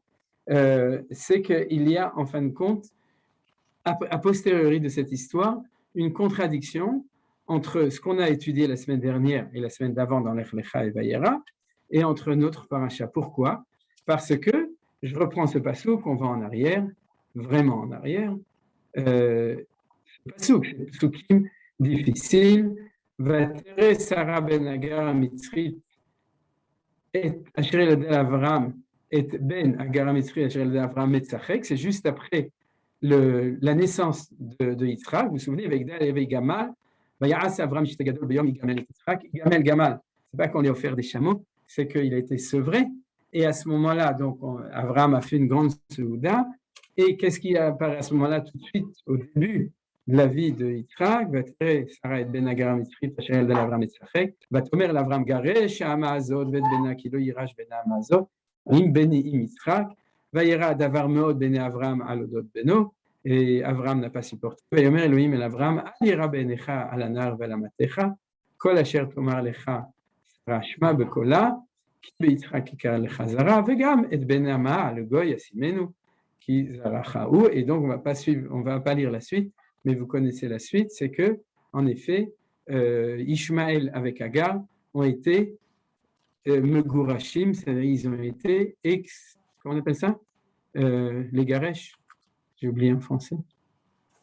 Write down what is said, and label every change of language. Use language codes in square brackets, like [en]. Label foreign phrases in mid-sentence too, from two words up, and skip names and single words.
[fr] C'est qu'il y a, en fin de compte, a posteriori de cette histoire, une contradiction entre ce qu'on a étudié la semaine dernière et la semaine d'avant dans Lech Lecha et Vayera, et entre notre paracha. Pourquoi? Parce que, je reprends ce passouk, on va en arrière, vraiment en arrière, פסוקים difficiles, [he] ותראה שרה בן הגר המצרית את אשר ילדה אברהם, את בן הגר המצרי אשר ילדה אברהם מצחק, [fr] c'est juste après la naissance de Yitzhak, vous vous souvenez, [he] avec Dal et Gamal, ויעש אברהם שתה גדול ביום יגמל את יצחק, יגמל גמל, [fr] c'est pas qu'on lui a offert des chameaux, c'est qu'il a été sevré, et à ce moment-là, donc Abraham a fait une grande souda, et qu'est-ce qui apparaît à ce moment-là tout de suite, au début de la vie de [he] Yitzhak, ותראה שרה את בן הגר המצרית אשר ילדה לאברהם מצחק, ותאמר לאברהם גרש האמה הזאת ואת בנה כי לא יירש בן האמה הזאת, עם בני עם יצחק, וירא דבר מאוד בעיני אברהם על אודות בנו, אברהם [fr] n'a pas supporté, [he] ויאמר אלוהים אל אברהם, אל ירא בעיניך על הנער ועל אמתך, כל אשר תאמר לך שרה שמע בקולה, כי ביצחק יקרא לך זרע, וגם את בן האמה לגוי ישימנו, כי זרעך הוא. [fr] Et donc on va pas lire la suite, mais vous connaissez la suite, c'est que, en effet, Ishmaël avec Hagar ont été Megurashim, c'est-à-dire ils ont été comment on appelle ça? Les Garesh, j'ai oublié en français.